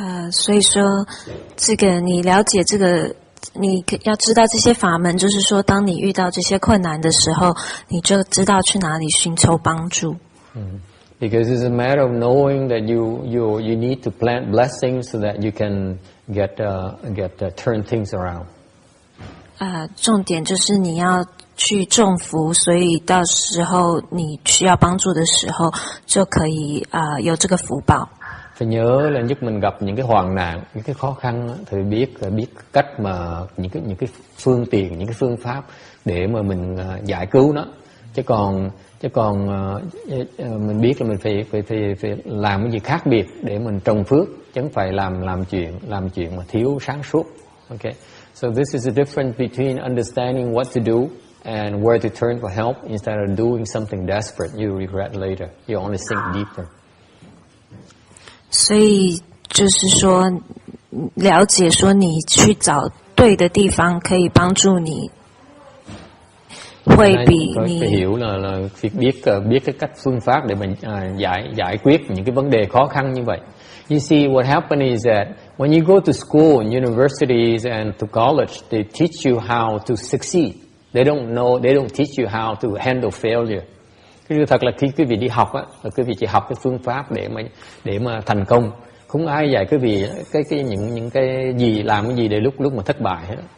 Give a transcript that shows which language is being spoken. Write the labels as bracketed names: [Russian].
[Chinese] 所以说这个你了解这个。你要知道这些法门，就是说，当你遇到这些困难的时候，你就知道去哪里寻求帮助。 [English] Because it's a matter of knowing that you need to plant blessings so that you can get turn things around. [Chinese] 重点就是你要去种福，所以到时候你需要帮助的时候，就可以有这个福报。 [Vietnamese] Phải nhớ là lúc mình gặp những cái hoạn nạn, những cái khó khăn thì biết cách mà những cái phương tiện, những cái phương pháp để mà mình giải cứu nó. Chứ còn mình biết là mình phải làm cái gì khác biệt để mình trồng phước, chứ không phải làm chuyện mà thiếu sáng suốt. [English] Okay. So this is the difference between understanding what to do and where to turn for help instead of doing something desperate you regret later. You only sink deeper. [Chinese] 所以就是说，了解说你去找对的地方可以帮助你，会比 [Vietnamese] phải [Chinese] 你 [Vietnamese] hiểu là việc biết cái cách phương pháp để mình giải quyết những cái vấn đề khó khăn như vậy. [English] You see, what happens is that when you go to school, universities and to college, they teach you how to succeed. They don't teach you how to handle failure. [Vietnamese] Cái thật là khi quý vị đi học á, là quý vị chỉ học cái phương pháp để mà thành công. Không ai dạy quý vị những cái gì làm cái gì để lúc mà thất bại hết.